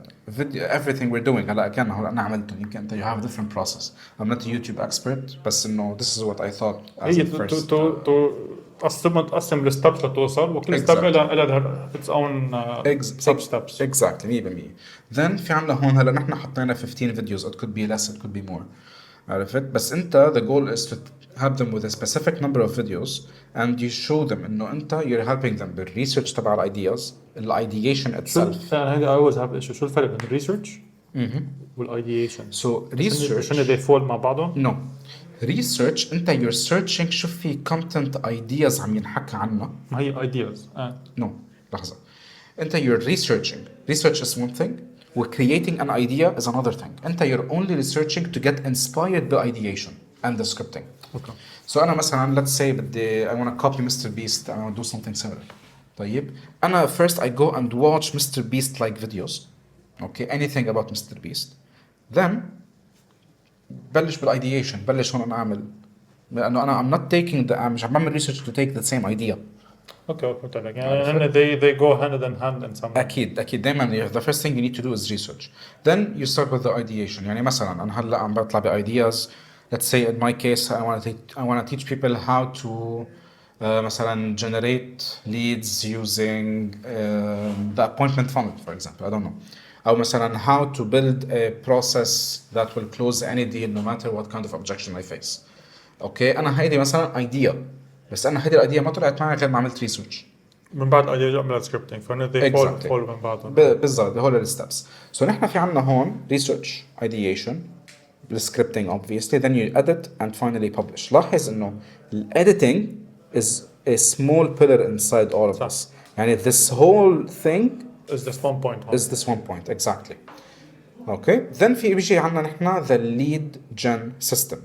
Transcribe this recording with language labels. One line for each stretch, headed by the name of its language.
English: video everything we're doing
Arabic: هلا كان هو انا عملته يمكن انت
English: you have a different process. I'm not a YouTube expert
Arabic: بس انه
English: this is what I thought as
Arabic: هي
English: a first.
Arabic: تقسم الستبس لتوصل، وكل ستيب
English: Exactly.
Arabic: لها
English: its own sub steps. Exactly 100%. Then
Arabic: في عنا هون هلا نحن حطينا
English: 15 videos, it could be less, it could be more.
Arabic: عرفت؟ بس انت
English: the goal is to have them with a specific number of videos and you show them
Arabic: انه انت
English: you're helping them بالresearch
Arabic: تبع الايدياز,
English: ideation itself.
Arabic: هذا
English: I always have issue.
Arabic: شو الفرق بين الريسيرش والايديشن؟
English: So research they fall
Arabic: مع بعضهم؟
English: no.
Arabic: research انت
English: you're searching
Arabic: شو في
English: content ideas
Arabic: عم ينحكى عنها. ما هي ideas
English: No,
Arabic: لحظة. انت
English: you're researching. Research is one thing. Creating an idea is another thing.
Arabic: انت
English: you're only researching to get inspired by ideation and the scripting. Okay. So
Arabic: أنا مثلا
English: let's say
Arabic: بدي
English: I want to copy Mr. Beast, I want to do something similar.
Arabic: طيب أنا
English: first I go and watch Mr. Beast like videos. Okay, anything about Mr. Beast. Then
Arabic: بلش بالايديشن, بلش هون أنا أعمل, لأنه أنا
English: I'm not taking the
Arabic: مش عم بعمل
English: research to take the same idea.
Arabic: اوكي فهمت عليك. يعني
English: they go hand in hand in some.
Arabic: أكيد دايما
English: the first thing you need to do is research. Then you start with the ideation.
Arabic: يعني مثلا أنا هلا عم بطلع ideas.
English: Let's say in my case I want to teach people how to
Arabic: مثلا
English: generate leads using the appointment funnel for example. I don't know.
Arabic: أو مثلا
English: how to build a process that will close any deal no matter what kind of objection I face.
Arabic: Okay, أنا هيدي مثلا idea. بس أنا هيدي الidea ما طلعت معي غير ما عملت research. من بعد ايديا اعمل سكريبتنج فهنا
English: they fall
Arabic: من بعضهم. بالضبط هول الستبس.
English: So
Arabic: نحن في عنا هون
English: research, ideation, scripting obviously, then you edit and finally publish.
Arabic: لاحظ إنه
English: editing is a small pillar inside all of this.
Arabic: يعني
English: this whole thing is this one point. is this one point exactly. Okay, then
Arabic: في بيجي عنا نحن
English: the lead gen system.